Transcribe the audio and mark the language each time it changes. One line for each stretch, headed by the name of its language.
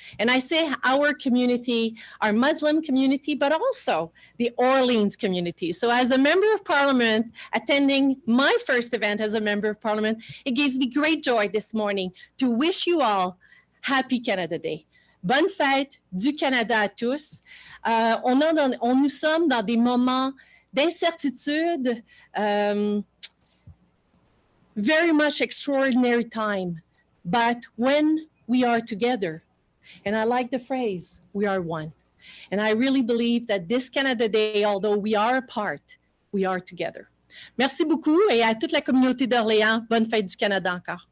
English: And I say our community, our Muslim community, but also the Orleans community. So as a member of parliament, attending my first event as a member of parliament, it gives me great joy this morning to wish you all Happy Canada Day.
French: Bonne fête du Canada à tous. Nous sommes dans des moments d'incertitude, very much extraordinary time.
English: But when we are together, and I like the phrase, we are one. And I really believe that this Canada Day, although we are apart, we are together.
French: Merci beaucoup, et à toute la communauté d'Orléans, bonne fête du Canada encore.